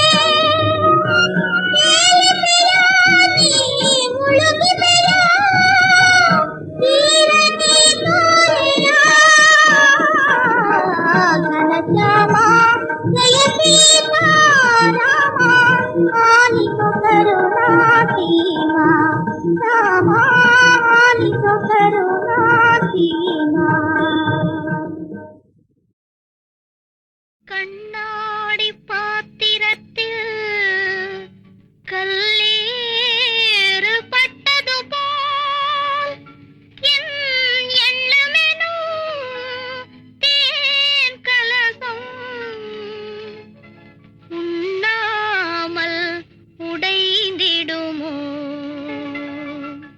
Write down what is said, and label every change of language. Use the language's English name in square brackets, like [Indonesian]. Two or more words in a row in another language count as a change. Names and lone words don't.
[Kannada] ನೀ ಮುಳುಗಿದೆಯ ತೀರನೆ ತೋರೆಯ ಘನಶ್ಯಾಮ ಜಯ ಸೀತಾರಾಮ ಆಲಿಸು ಕರುಣಾ ಸೀಮಾ ರಾಮ ಆಲಿಸು ಕರುಣಾ ಸೀಮಾ [Tamil] கண்ணாடி பாத்திரத்தில் கல்லேறு பட்டது போல் என் எண்ணமெனும் தேன் கலசம் உண்ணாமல் உடைந்திடுமோ